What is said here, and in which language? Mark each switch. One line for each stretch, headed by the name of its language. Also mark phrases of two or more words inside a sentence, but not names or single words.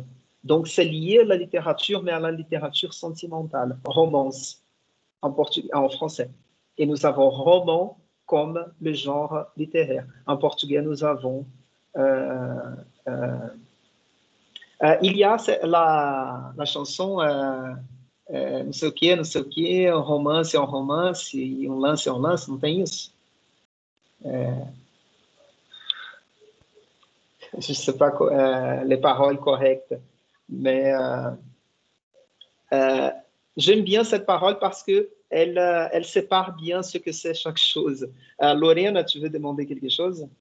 French: Donc, c'est lié à la littérature, mais à la littérature sentimentale, romance, en français. Et nous avons roman comme le genre littéraire. En portugais, nous avons... il y a la chanson
Portuguese: não sei o que, um romance é um romance, e um lance é um lance, não tem isso?
French: Je ne sais pas les paroles correctes. Mais j'aime bien cette parole parce que elle sépare bien ce que c'est chaque chose. Lorena, tu veux demander quelque chose?